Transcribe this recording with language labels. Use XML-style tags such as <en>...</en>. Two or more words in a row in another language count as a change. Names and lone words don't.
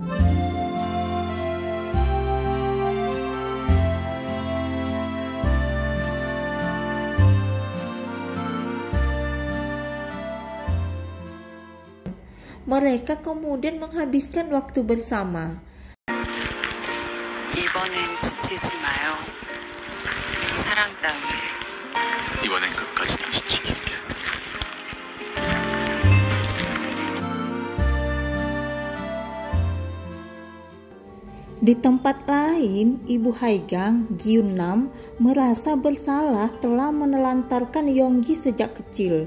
<id>Mereka kemudian menghabiskan waktu bersama.</id> <ko>이번엔 지치지 마요. 사랑 따위에. 이번엔 끝까지 당신 지킬게.</ko> <id>Di tempat lain, ibu Haigang, Gyun-nam, merasa bersalah telah menelantarkan Yonggi sejak kecil.</id>